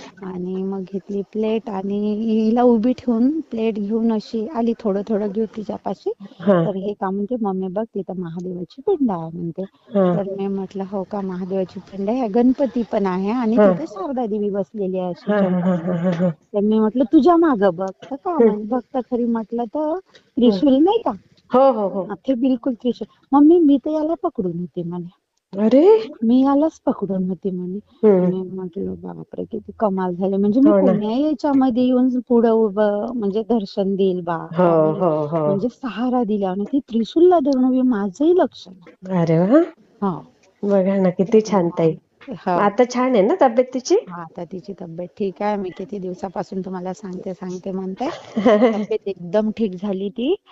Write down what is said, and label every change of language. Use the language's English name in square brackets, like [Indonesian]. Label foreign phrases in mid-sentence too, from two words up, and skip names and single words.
[Marathi] आणि मग घेतली प्लेट आणि हिला उभी ठेवून प्लेट घेऊन अशी आली, थोडं थोडं घेऊ तिच्यापाशी. हा तर हे का म्हणते, मम्मी बघ तिथं महादेवाची पिंड आहे म्हणते. हा तर मी म्हटलं हो का, महादेवाची पिंड आहे, गणपती पण आहे आणि हा तिथे शारदा देवी बसलेली आहे अशी हा हा हा चौकामध्ये. हा हा. तर मी म्हटलं तुझ्या मागं बघ. तर का हम्म. म्हणे, बघ तर खरी म्हटलं तर हम्म. त्रिशूल नाही का, हो हो हो. ते बिलकुल त्रिशूल. मम्मी मी तर याला पकडून होते म्हणे, अरे. मी यालाच पकडून होते म्हणे. हम्म. मी म्हटलं बापरे किती कमाल झाले, म्हणजे मी हो ना. कोण्या याच्यामध्ये येऊन पुढं उभं म्हणजे दर्शन देईल बा हो त्यावेळी, हो हो. म्हणजे सहारा दिला आणि ती त्रिशूलला धरून उभी, माझंही लक्ष नाही. अरे वा. हा. बघा ना किती छान ताई. हा. आता छान आहे ना तब्येत तिची? आता तिची तब्येत ठीक आहे. मी किती दिवसापासून तुम्हाला सांगते म्हणते, तब्येत एकदम ठीक झाली ती.